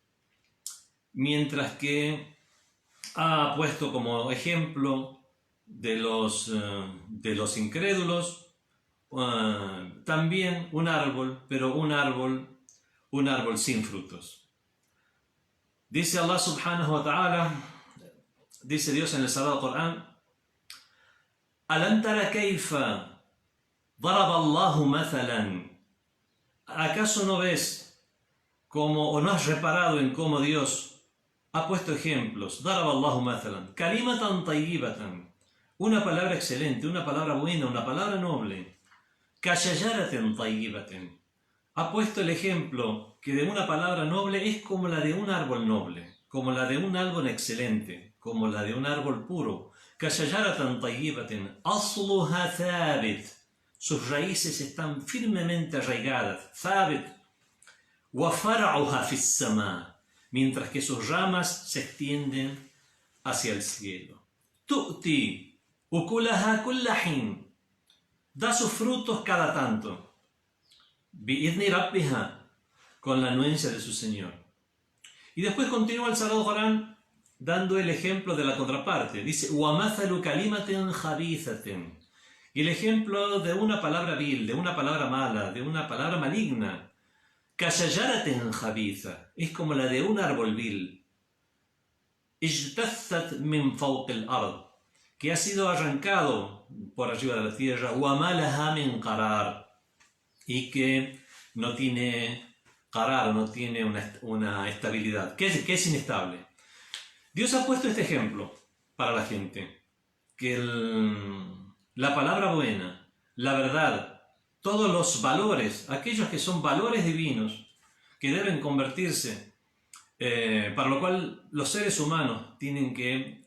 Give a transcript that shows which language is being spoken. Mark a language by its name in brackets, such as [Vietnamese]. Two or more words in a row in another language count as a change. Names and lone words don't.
[Spanish] Mientras que ha puesto como ejemplo de los incrédulos también un árbol, pero un árbol sin frutos. [Arabic] Dice الله سبحانه وتعالى, [Spanish] dice Dios en el Sagrado Corán: [Arabic] ألم تر كيف ضرب الله مثلا. [Spanish] ¿Acaso no ves o no has reparado en cómo Dios ha puesto ejemplos? [Arabic] ضرب الله مثلا كلمة طيبة, [Spanish] una palabra excelente, una palabra buena, una palabra noble. [Arabic] كشجرة طيبة, [Spanish] ha puesto el ejemplo que de una palabra noble es como la de un árbol noble, como la de un árbol excelente, como la de un árbol puro. [Arabic] كشجرة طيبة أصلها ثابت, [Spanish] sus raíces están firmemente arraigadas, [Arabic] ثابت وفرعها في السماء, [Spanish] mientras que sus ramas se extienden hacia el cielo. [Arabic] تؤتي أكلها كل حين, [Spanish] da sus frutos cada tanto. [Arabic] بإذن ربها, [Spanish] con la anuencia de su Señor. Y después continúa el Sagrado Corán dando el ejemplo de la contraparte. Dice: [Arabic] ومثل كلمة خبيثة, [Spanish] y el ejemplo de una palabra vil, de una palabra mala, de una palabra maligna. [Arabic] كشجرة خبيثة, [Spanish] es como la de un árbol vil. [Arabic] اجتثت من فوق الأرض, [Spanish] que ha sido arrancado por arriba de la tierra. [Arabic] وما لها من قرار, [Spanish] y que no tiene qarar, no tiene una estabilidad, que es inestable. Dios ha puesto este ejemplo para la gente, que la palabra buena, la verdad, todos los valores, aquellos que son valores divinos, que deben convertirse, para lo cual los seres humanos tienen que